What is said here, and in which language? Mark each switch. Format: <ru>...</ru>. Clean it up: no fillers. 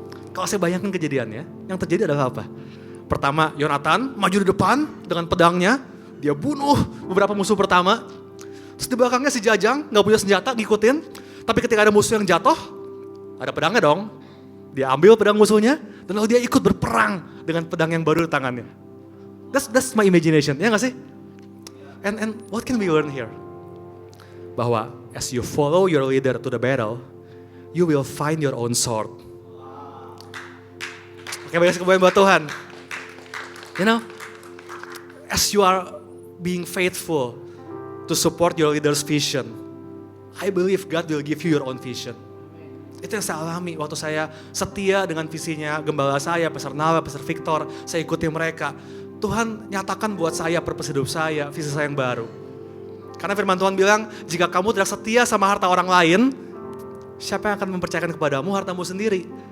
<id>Kalau saya bayangkan kejadiannya, yang terjadi adalah apa? Pertama, Yonatan maju di depan dengan pedangnya, dia bunuh beberapa musuh pertama. Terus di belakangnya si Jajang gak punya senjata, ngikutin. Tapi ketika ada musuh yang jatuh, ada pedangnya dong. Dia ambil pedang musuhnya, dan lalu dia ikut berperang dengan pedang yang baru di tangannya.</id> <en>That's my imagination,</en> <id>ya gak sih?</id> <en>And what can we learn here? Bahwa as you follow your leader to the battle, you will find your own sword.</en> <id>Oke, banyak kemuliaan buat Tuhan.</id> <en>You know, as you are being faithful to support your leader's vision, I believe God will give you your own vision.</en> <id>Itu yang saya alami waktu saya setia dengan visinya gembala saya, Pastor Nala, Pastor Victor, saya ikuti mereka. Tuhan nyatakan buat saya purpose hidup saya, visi saya yang baru. Karena firman Tuhan bilang, jika kamu tidak setia sama harta orang lain, siapa yang akan mempercayakan kepadamu hartamu sendiri?</id>